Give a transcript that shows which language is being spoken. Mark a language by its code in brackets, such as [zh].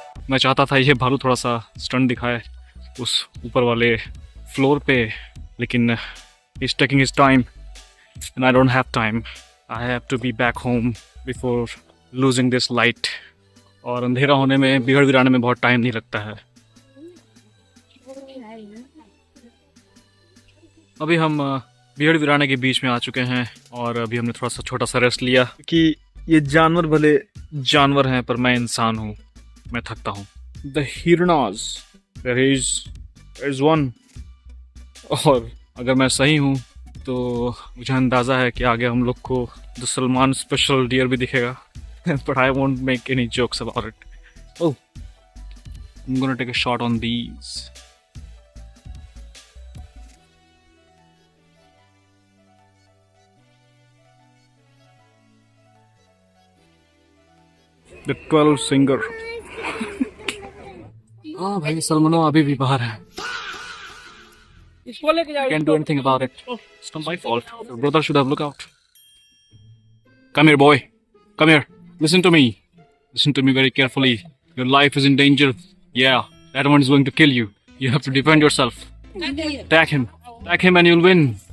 [hi] मैं चाहता था ये भालू थोड़ा सा स्टंट दिखाए उस ऊपर वाले फ्लोर पे, लेकिन [en] he's taking his time and I don't have time. I have to be back home before losing this light. [hi] और अंधेरा होने में, बिगड़ वीराने में बहुत टाइम नहीं लगता है। अभी हम बिगड़ वीराने के बीच में आ चुके हैं और अभी हमने थोड़ा सा छोटा सा रेस्ट लिया कि ये जानवर भले जानवर हैं पर मैं इंसान हूँ, मैं थकता हूँ। [en] The हिरनाज, there is one. [hi] और अगर मैं सही हूँ तो मुझे अंदाज़ा है कि आगे हम लोग को [en] the Salman special deer [hi] भी दिखेगा। [en] But I won't make any jokes about it. Oh, I am gonna take a shot on these. The 12 singer. [hi] हाँ भाई, सलमानो अभी भी बाहर है। [en] Can't do anything about it. It's not my fault. Your brother should have looked out. Come here, boy. Come here. Listen to me. Listen to me very carefully. Your life is in danger. Yeah, that one is going to kill you. You have to defend yourself. Attack him. Attack him and you'll win.